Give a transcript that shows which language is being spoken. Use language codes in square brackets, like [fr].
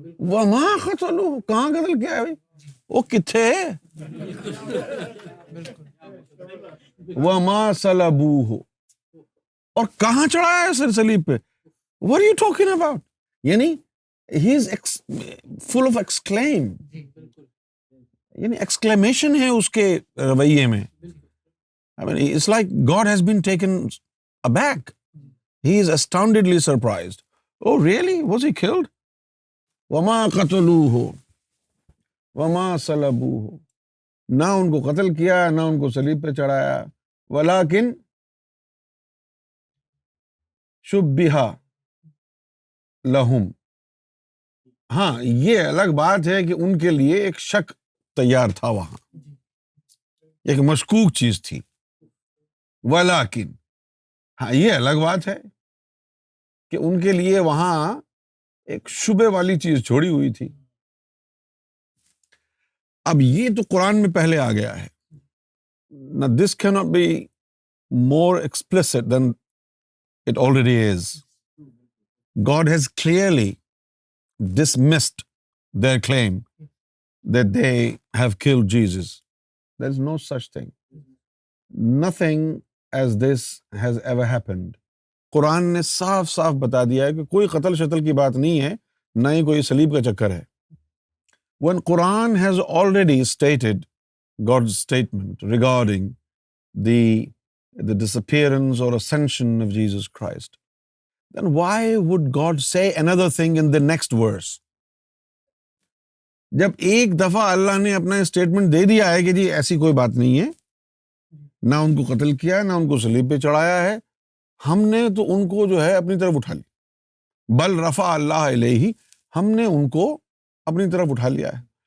[ar] وما قتلوہ [ur] کہاں قتل کیا ہے بھائی، وہ کتھے ہے. [ar] وما صلبوہ، [ur] اور کہاں چڑھایا ہے سر صلیب پہ. [en] What are you talking about؟ یعنی he is full of exclaim، [ur] یعنی ایکسکلیمیشن ہے اس کے رویے میں. [en] I mean, it's like God has been taken aback. He is astoundedly surprised. Oh, really? Was he killed? [ar] وَمَا قَتَلُوهُ وَمَا صَلَبُوهُ، [ur] نہ ان کو قتل کیا نہ ان کو صلیب پہ چڑھایا. [ar] وَلَكِن شُبِّهَ لَهُمْ، [ur] ہاں یہ الگ بات ہے کہ ان کے لیے ایک شک تیار تھا وہاں، ایک مشکوک چیز تھی. وَلَكِن، ہاں یہ الگ بات ہے کہ ان کے لیے وہاں ایک شبے والی چیز چھوڑی ہوئی تھی. اب یہ تو قرآن میں پہلے آ گیا ہے. [en] Now this cannot be more explicit than it already is. God has clearly dismissed their claim that they have killed Jesus. There is no such thing. Nothing as this has ever happened. [ur] قرآن نے صاف صاف بتا دیا ہے کہ کوئی قتل شتل کی بات نہیں ہے، نہ ہی کوئی صلیب کا چکر ہے. [en] When Quran has already stated God's statement regarding the disappearance or ascension of Jesus Christ, then why would God say another thing in the next verse? [ur] جب ایک دفعہ اللہ نے اپنا اسٹیٹمنٹ دے دیا ہے کہ جی ایسی کوئی بات نہیں ہے، نہ ان کو قتل کیا نہ ان کو صلیب پہ چڑھایا ہے، ہم نے تو ان کو جو ہے اپنی طرف اٹھا لیا. [ar] بل رفع اللہ الیہ، [ur] ہم نے ان کو اپنی طرف اٹھا لیا ہے.